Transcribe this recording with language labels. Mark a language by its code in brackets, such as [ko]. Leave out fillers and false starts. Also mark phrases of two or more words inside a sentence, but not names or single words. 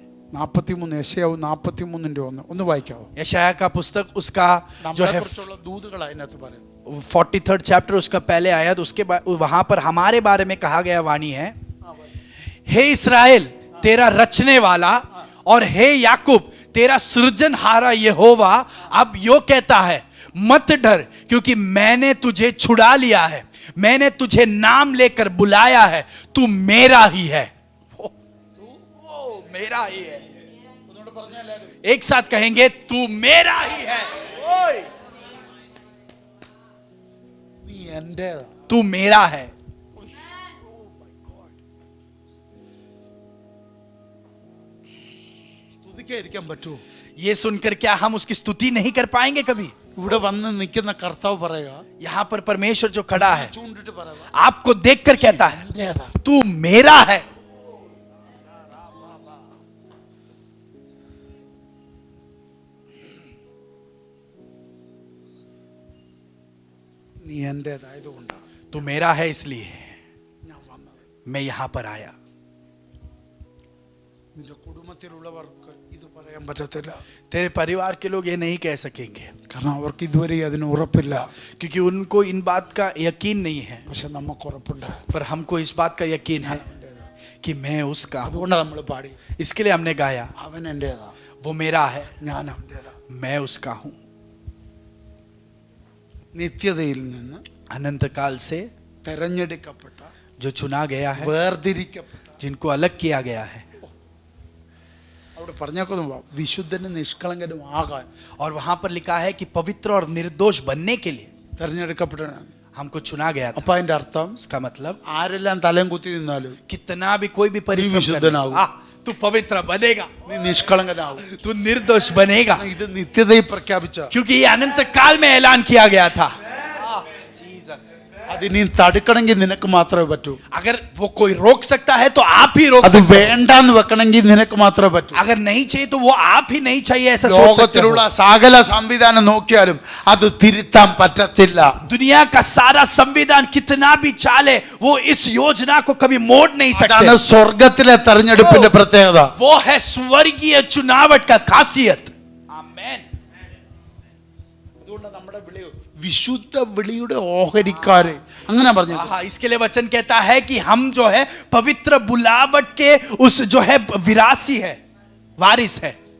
[ml] 43 യശയാവ് 43:1 ഒന്ന് വായിക്കാവോ? [hi] यशायाह का पुस्तक उसका जो है [ml] നമ്മളെക്കുറിച്ചുള്ള ദൂതുകൾ അതിനകത്ത് പറയും. [hi] 43rd चैप्टर उसका पहले आयत, उसके वहां पर हमारे बारे में कहा गया वाणी है, हे इस्राएल तेरा रचने वाला और हे याकूब तेरा सृजनहारा यहोवा अब यो कहता है, मत डर क्योंकि मैंने तुझे छुड़ा लिया है, मैंने तुझे नाम लेकर बुलाया है, तू मेरा ही है। मेरा ही है। एक साथ कहेंगे, तू मेरा ही है। ओए, [ml] നീ എന്റേതാ. [hi] तू मेरा है। [ml] സ്തുതിക്കാതിരിക്കാൻ പറ്റുമോ? [hi] ये सुनकर क्या हम उसकी स्तुति नहीं कर पाएंगे कभी? [ml] ഇവിടെ വന്ന് നിൽക്കുന്ന കർത്താവ് പറയുക, [hi] यहां पर परमेश्वर जो खड़ा है [ml] ചൂണ്ടിട്ട് പറയുക, [hi] आपको देखकर कहता है, [ml] എന്റേതാ. [hi] तू मेरा है। [ml] നീ എന്റേതായതുകൊണ്ടാണ് [hi] तू मेरा है इसलिए [ml] ഞാൻ വന്നത്. [hi] मैं यहां पर आया। [ml] നിന്റെ കുടുംബത്തിലുള്ളവർക്ക് ഇത് പറയാൻ പറ്റത്തില്ല. [hi] तेरे परिवार के लोग ये नहीं कह सकेंगे [ml] കാരണം അവർക്ക് ഇതുവരെ അതിന് ഉറപ്പില്ല. [hi] क्योंकि उनको इन बात का यकीन नहीं है, [ml] പക്ഷെ നമുക്ക് ഉറപ്പുണ്ട്. [hi] पर हमको इस बात का यकीन है कि मैं उसका हूं। [ml] അതുകൊണ്ടാണ് നമ്മൾ പാടി, [hi] इसके लिए हमने गाया, [ml] അവൻ എന്റേതാ, [hi] वो मेरा है, [ml] ഞാൻ അവന്റേതാ. [hi] मैं उसका हूं। [ml] നിത്യതയിൽ നിന്ന് [hi] अनंत काल से [ml] തെരഞ്ഞെടുക്കപ്പെട്ട, [hi] जो चुना गया है, [ml] വേർതിരിക്കപ്പെട്ട, [hi] जिनको अलग किया गया है, [ml] അവിടെ പറഞ്ഞേക്കുന്നു വിശുദ്ധനും നിഷ്കളങ്കനും ആകാൻ [hi] और वहां पर लिखा है कि पवित्र और निर्दोष बनने के लिए [ml] തെരഞ്ഞെടുക്കപ്പെട്ടതാണ്. [hi] हमको चुना गया था। [ml] അപ്പൊ അതിന്റെ അർത്ഥം [hi] इसका मतलब [ml] ആരെല്ലാം തലയും കുത്തി നിന്നാലും [hi] कितना भी कोई भी परिश्रम विशुद्ध करे, ना हो। तू पवित्र बनेगा, [ml] നീ നിഷ്കളങ്കനാവും. [hi] तू निर्दोष बनेगा, [ml] ഇത് നിത്യതയിൽ പ്രഖ്യാപിച്ച, [hi] क्योंकि ये अनंत काल में ऐलान किया गया था। जीसस, [ml] അത് നീ തടുക്കണമെങ്കിൽ നിനക്ക് മാത്രമേ പറ്റൂ. [hi] अगर वो कोई रोक सकता है तो आप ही रोक [ml] അത് [hi] सकते हो। [ml] വേണ്ടാന്ന് വെക്കണമെങ്കിൽ നിനക്ക് മാത്രമേ പറ്റൂ. [hi] अगर नहीं चाहिए तो वो आप ही नहीं चाहिए, ऐसा सोच सकते हो। [ml] ലോകത്തിലുള്ള സകല സംവിധാനം നോക്കിയാലും അത് തിരുത്താൻ പറ്റത്തില്ല. [hi] दुनिया का सारा संविधान कितना भी चाले वो इस योजना को कभी मोड़ नहीं [ml] അതാണ് [hi] सकते। [ml] സ്വർഗത്തിലെ തെരഞ്ഞെടുപ്പിന്റെ പ്രത്യേകത. [hi] वो है स्वर्गीय चुनावट का खासियत। आमेन। [ml] അതുകൊണ്ട് നമ്മുടെ വിളി വിശുദ്ധ വിളിയുടെ ഓഹരിക്കാരെ അങ്ങനെ പറഞ്ഞു. [hi] हाँ, इसके लिए वचन कहता है कि हम जो है पवित्र बुलावट के उस जो है विरासी है, वारिस है।